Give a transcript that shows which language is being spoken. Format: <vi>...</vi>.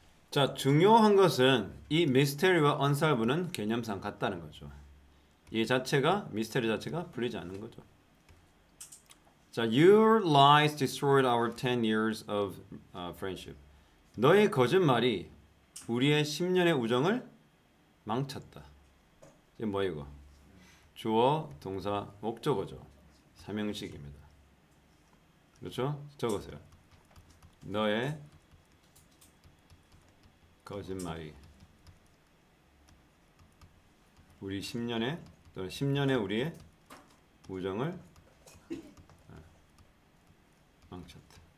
<ko>자, 중요한 것은 이 미스테리와 언살브는 개념상 같다는 거죠. 이 자체가 미스테리 자체가 풀리지 않는 거죠.</ko> <en>자, your lies destroyed our 10 years of friendship.</en> <ko>너의 거짓말이 우리의 10년의 우정을 망쳤다. 이게 뭐야 이거? 주어, 동사, 목적어죠. 3형식입니다. 그렇죠? 적으세요. 너의 거짓말이 우리 10년의 또는 10년의 우리의 우정을 망쳤다.</ko>